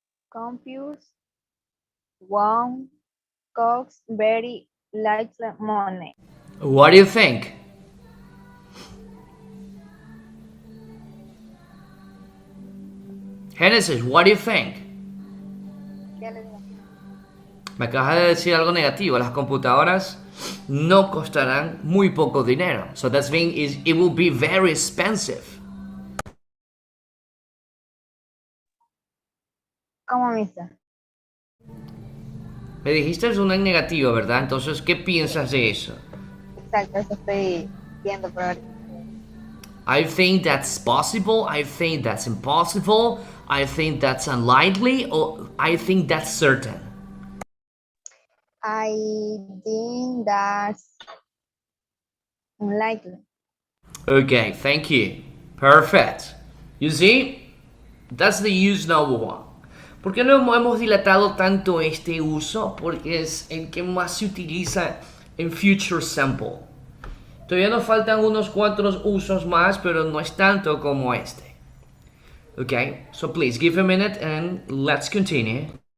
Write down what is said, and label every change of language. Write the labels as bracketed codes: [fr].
[en] Computers won't cost very little money. What do you think? Genesis, what do you think? [es] Me acabas de decir algo negativo. Las computadoras no costarán muy poco dinero. [en] So that means it will be very expensive. [es] ¿Cómo, mister? Me dijiste es una en negativo, ¿verdad? Entonces, ¿qué piensas de eso? Exacto, eso estoy viendo por ahora. [en] I think that's possible. I think that's impossible. I think that's unlikely. Or I think that's certain. I think that's unlikely. Okay, thank you. Perfect. You see, that's the use number 1. [es] ¿Por qué no hemos dilatado tanto este uso? Porque es el que más se utiliza en Future Simple. Todavía nos faltan unos 4 usos más, pero no es tanto como este. [en] Okay, so please give a minute and let's continue.